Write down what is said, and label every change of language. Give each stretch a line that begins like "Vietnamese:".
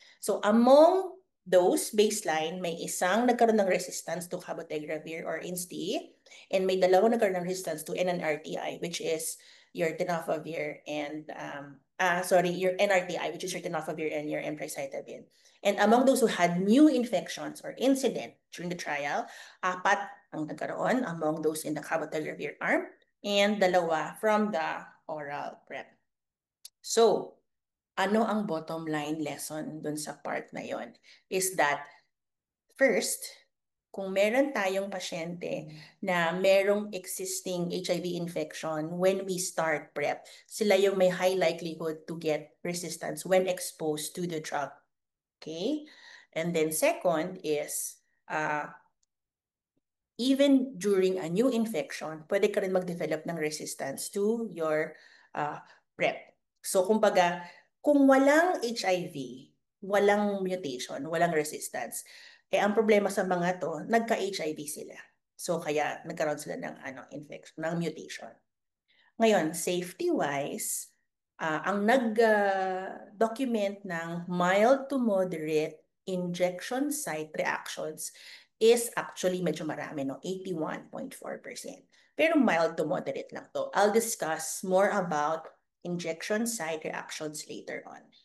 English: So among those baseline,
Filipino: may isang nagkaroon ng
English: resistance to cabotegravir or INSTI, and
Filipino: may dalawang nagkaroon ng
English: resistance to NNRTI, which is your tenofovir and, your NRTI, which is your tenofovir and your emtricitabine. And among those who had new infections or incident during the trial, 4
Filipino: ang nagkaroon
English: among those in the cabotegravir arm and 2 from the oral PrEP.
Filipino: So, ano ang bottom line lesson dun sa part na yon?
English: Is that, first,
Filipino: kung meron tayong pasyente na merong
English: existing HIV infection when we start PrEP,
Filipino: sila yung may
English: high likelihood to get resistance when exposed to the drug. Okay? And then second is, even during a new infection,
Filipino: pwede ka rin mag-develop ng
English: resistance to your PrEP.
Filipino: So, kumbaga, kung walang HIV, walang mutation, walang resistance, ang problema sa mga to, nagka-HIV sila. So, kaya nagkaroon sila ng infection, ng mutation. Ngayon, safety-wise, ang nag-document ng
English: mild to moderate injection site reactions is actually
Filipino: medyo marami, no? 81.4%. Pero
English: mild to moderate
Filipino: lang to.
English: I'll discuss more about injection site reactions later on.